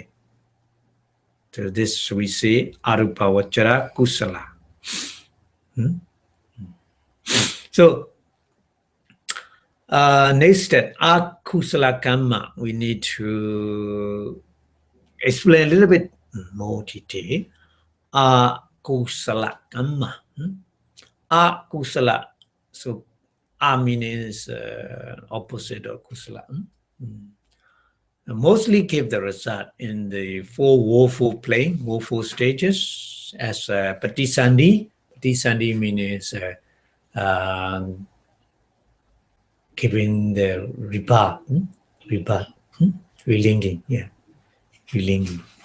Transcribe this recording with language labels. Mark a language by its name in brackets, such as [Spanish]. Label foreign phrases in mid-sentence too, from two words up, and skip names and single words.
[English] So this we say [Pali] Arūpāvacara Kusala. [English] So next step, [Pali] Kusala Kamma, [English] we need to explain a little bit more detail. [Pali] Kusala Kamma. Kusala. [English] So meaning is opposite of Kusala. Mostly give the result in the 4 woeful plane, woeful stages, as Patisandhi. Patisandhi means giving the rebirth, relinquishing, relinquishing.